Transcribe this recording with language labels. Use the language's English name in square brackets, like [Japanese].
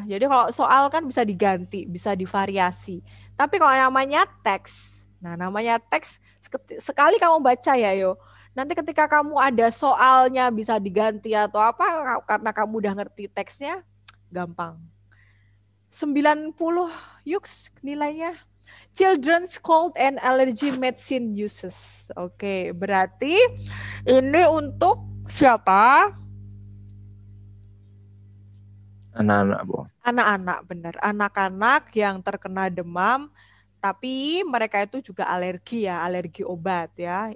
[Indonesian] Jadi kalau soal kan bisa diganti, bisa divariasi. Tapi kalau namanya teks, nah namanya teks sekali kamu baca ya yo. Nanti ketika kamu ada soalnya bisa diganti atau apa karena kamu udah ngerti teksnya, gampang. 90 Yuks nilainya. [English] Children's cold and allergy medicine uses. [Indonesian] Oke, berarti ini untuk siapa? Anak-anak, Bu. Anak-anak, benar. Anak-anak yang terkena demam, tapi mereka itu juga alergi ya, alergi obat ya.